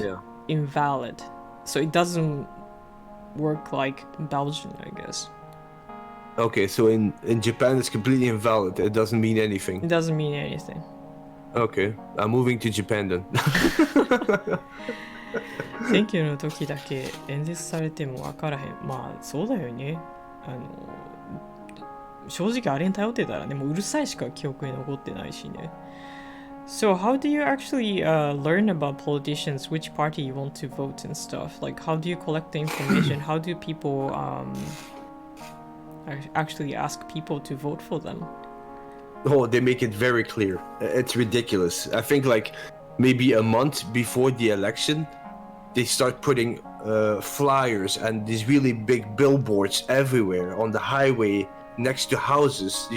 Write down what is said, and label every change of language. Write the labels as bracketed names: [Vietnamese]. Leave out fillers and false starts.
[English] yeah. invalid. So it doesn't work like Belgian, I guess. Okay, so in Japan it's completely invalid. It doesn't mean anything. It doesn't mean anything. Okay, I'm moving to Japan then. [Japanese] 選挙の時だけ演説されても分からへん。まあそうだよね。正直あれに頼ってたらね、もううるさいしか記憶に残ってないしね。 [English] So how do you actually learn about politicians, which party you want to vote and stuff? Like how do you collect the information? How do people actually ask people to vote for them? Oh, they make it very clear. It's ridiculous. I think like maybe a month before the election, they start putting flyers and these really big billboards everywhere on the highway next to houses.